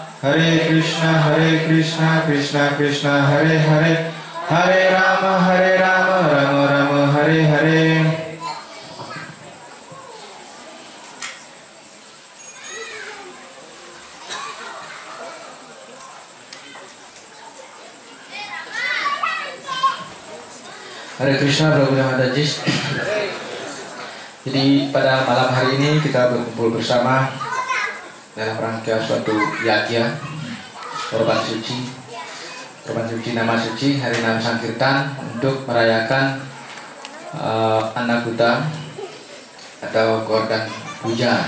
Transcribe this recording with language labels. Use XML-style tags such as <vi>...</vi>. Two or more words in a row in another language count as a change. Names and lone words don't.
<sa>Hare Krishna Krishna Krishna Hare Hare Hare Rama Rama Rama Hare Hare. Hare Krishna Prabhu Damadaji.</sa> <id>Jadi pada malam hari ini kita berkumpul bersama dalam rangka suatu yagya korban suci nama suci Hari Nam Sankirtan untuk merayakan Annakuta atau Gordhan Puja.</id>